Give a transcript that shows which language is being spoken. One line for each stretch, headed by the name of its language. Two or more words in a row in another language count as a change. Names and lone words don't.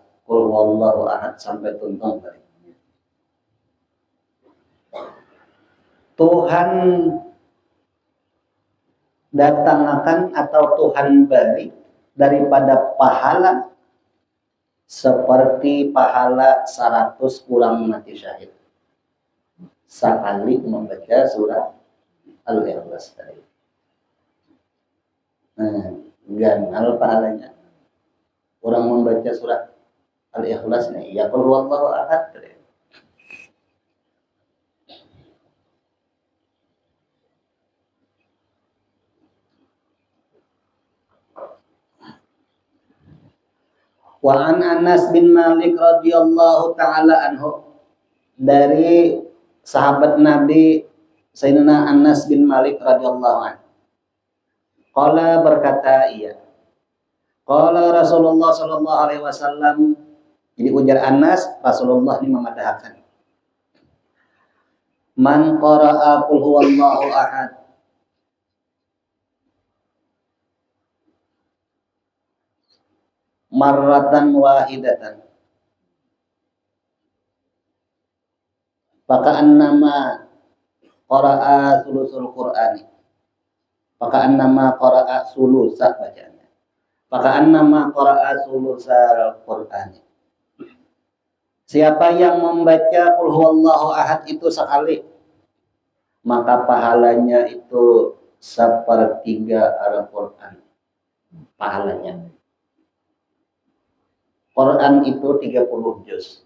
Arabic: قل هو الله أحد
Banjar: sampai tuntung tadi. Tuhan datangkan atau Tuhan beri daripada pahala seperti pahala 100 kurang mati syahid sekali membaca surah Al-Ikhlas tadi. Ganal pahalanya orang membaca surah Al-Ikhlas nih, ya
Arabic: قل هو الله أحد
Banjar: tadi.
Arabic: وعن أنس بن مالك رضي الله تعالى عنه,
Banjar: dari sahabat Nabi Sayyidina Anas bin Malik
Arabic: رضي الله عنه.
Banjar: Qala berkata ia.
Arabic: قال رسول الله صلى الله عليه وسلم.
Banjar: Jadi ujar Anas, Rasulullah ini memadahkan.
Arabic: من قرأ قل هو الله أحد مرة واحدة maka إنما قرأ ثلث القرآن، maka إنما قرأ ثلث bacaannya، maka إنما قرأ ثلث القرآن.
Banjar: Siapa yang membaca
Arabic: قل هو الله أحد
Banjar: itu sekali, maka pahalanya itu sepertiga Al-Qur'an. Pahalanya Quran itu 30 juz.